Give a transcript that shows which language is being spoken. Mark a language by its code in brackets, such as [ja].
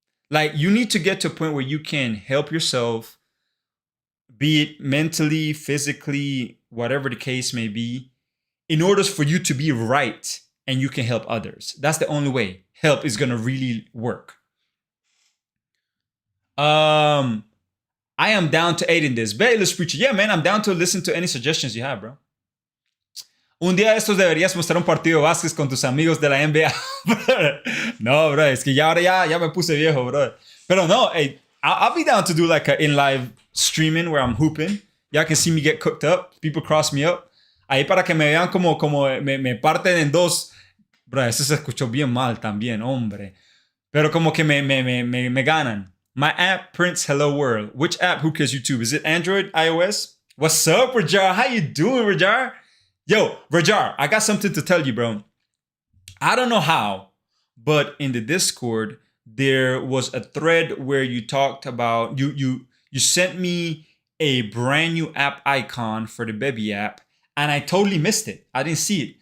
[en] Like, you need to get to a point where you can help yourself, be it mentally, physically, whatever the case may be, in order for you to be right and you can help others. That's the only way help is gonna really work. I am down to aid in this. Bayless Preacher. Yeah, man, I'm down to listen to any suggestions you have, bro. [es] Un día de estos deberías mostrar un partido de básquet con tus amigos de la NBA. No, bro, es que ya me puse viejo, bro. Pero no, [en] hey, I'll be down to do like an in-live streaming where I'm hooping. Y'all can see me get cooked up. People cross me up. [es] Ahí para que me vean como me parten en dos. Bro, eso se escuchó bien mal también, hombre. Pero como que me ganan. [en] My app prints hello world. Which app? Who cares YouTube? Is it Android, iOS? What's up, Rajar? How you doing, Rajar? Yo, Rajar, I got something to tell you, bro. I don't know how, but in the Discord, there was a thread where you talked about, you sent me a brand new app icon for the baby app, and I totally missed it. I didn't see it.